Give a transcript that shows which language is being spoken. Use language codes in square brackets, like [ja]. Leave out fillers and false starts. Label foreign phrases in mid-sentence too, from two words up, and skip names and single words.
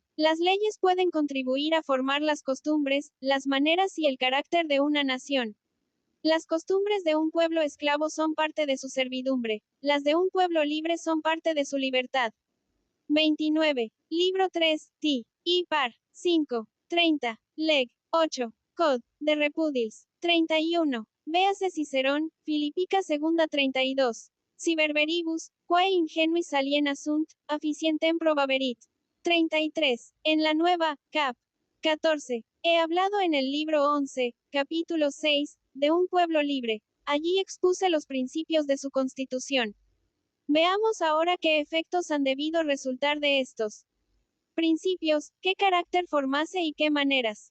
[es] Las leyes pueden contribuir a formar las costumbres, las maneras y el carácter de una nación. Las costumbres de un pueblo esclavo son parte de su servidumbre, las de un pueblo libre son parte de su libertad. 29. Libro 3, T. I. Par. 5. 30. Leg. 8. Cod. De Repudilis. 31. Véase Cicerón, Filipica 2 32. [la] Si verberibus, quae ingenuis aliena sunt, afficientem probaverit. [es] 33. En la nueva, cap. 14. He hablado en el libro 11, capítulo 6, de un pueblo libre. Allí expuse los principios de su constitución. Veamos ahora qué efectos han debido resultar de estos principios, qué carácter formase y qué maneras.